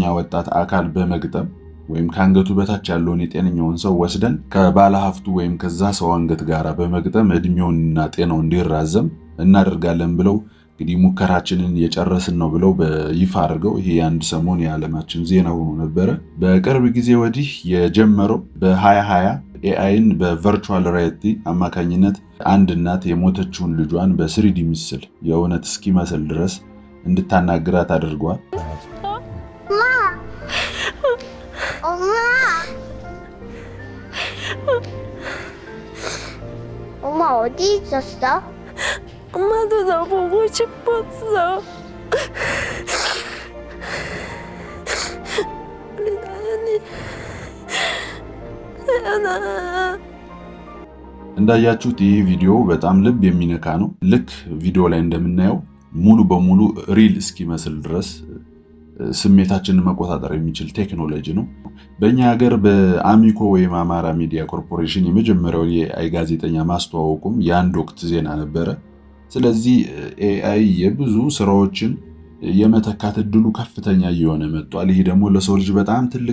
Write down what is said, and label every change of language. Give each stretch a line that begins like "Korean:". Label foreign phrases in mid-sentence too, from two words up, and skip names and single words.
Amharic: ወጣት አካል በመግጠም ወይም ከአንገቱ በታች ያለውን የጤነኛውን ሰው ወስደን ከባለ ሀብቱ ወይም ከዛ ሰው አንገት ጋር በመግጠም እድሜውንና ጤናው እንዲራዘም እናደርጋለን ብለው እንግዲህ ሙከራችንን የጨረስን ነው ብለው በይፋ አድርገው ይሄ የአንድ ሰሞን የዓለማችን ዜና ሆኖ ነበረ። በቅርብ ጊዜ ወዲህ የጀመረው በ2020 ኤአይን በቨርቹዋል ሪያሊቲ አማካኝነት አንድ እናት የሞተችውን ልጇን በስሪዲ ምስል የእውነት እስኪመስል ድረስ እንድታናግራት አድርጓል።
Korean: 엄마 어디 있었어? 엄마도 너 보고 싶었어. 우리 나연아.
Amharic: እንዳያችሁት ይህ ቪዲዮ በጣም ልብ የሚነካ ነው። ልክ ቪዲዮ ላይ እንደምናየው ሙሉ በሙሉ ሪል እስኪመስል ድረስ ስሜታችንን መቆጣጠር የሚችል ቴክኖሎጂ ነው። በእኛ ሀገር በአሚኮ ወይም አማራ ሚዲያ ኮርፖሬሽን የመጀመሪያው የኤአይ ጋዜጠኛ ማስተዋወቁም የአንድ ወቅት ዜና ነበረ። ስለዚህ ኤአይ የብዙ ስራዎችን የመተካት እድሉ ከፍተኛ እየሆነ መጥቷል። ይህ ደግሞ ለሰው ልጅ በጣም ትልቅ